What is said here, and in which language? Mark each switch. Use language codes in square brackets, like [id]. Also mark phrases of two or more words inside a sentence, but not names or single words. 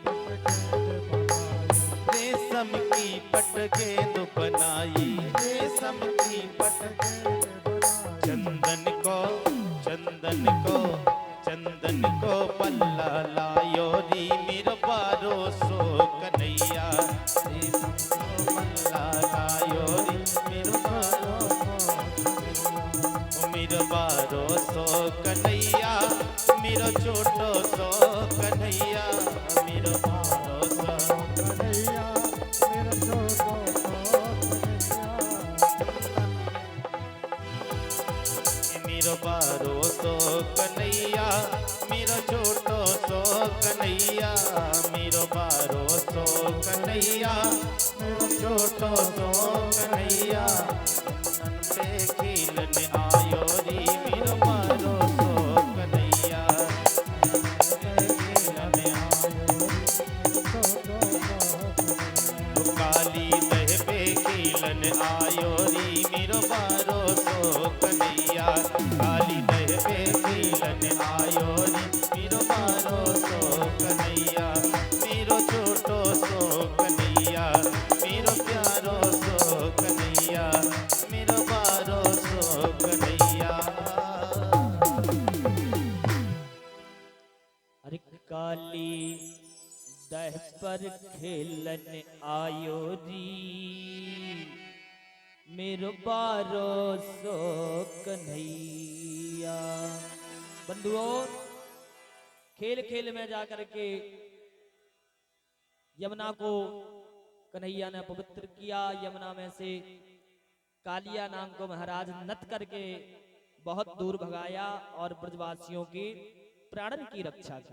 [bra] पट गेंद बनाई, रेशम की पट चंदन को पल्ला लायो री मेरो बारो सो कन्हैया, रेशम को पल्ला लायो री मेरो बारो मेरो बारो सो कन्हैया, मेरो छोटो सो कन्हैया, मेरो बारो सो कन्हैया, मेरो छोटो सो कन्हैया। मेरो बारो सो कन्हैया मेरो छोटो सो कन्हैया मेरो बारो सो कन्हैया मेरो छोटो सो कन्हैया नन पे खेलने आयो री मेरो बारो सो कन्हैया खेलने आयो काली दह पे खेलन आयो री मेरो बारो सो कन्हैया काली दह पे खेलन आयो री मेरो बारो सो कन्हैया मेरो छोटो सो कन्हैया मेरो प्यारो सो कन्हैया मेरो बारो सो कन्हैया। अरे काली दह पर खेलन आयो री मेरो बारो सो कन्हैया। [hi] बंधुओं, खेल खेल में जाकर के यमुना को कन्हैया ने पवित्र किया। यमुना में से कालिया नाम को महाराज नत करके बहुत दूर भगाया और ब्रजवासियों की प्राणन की रक्षा की।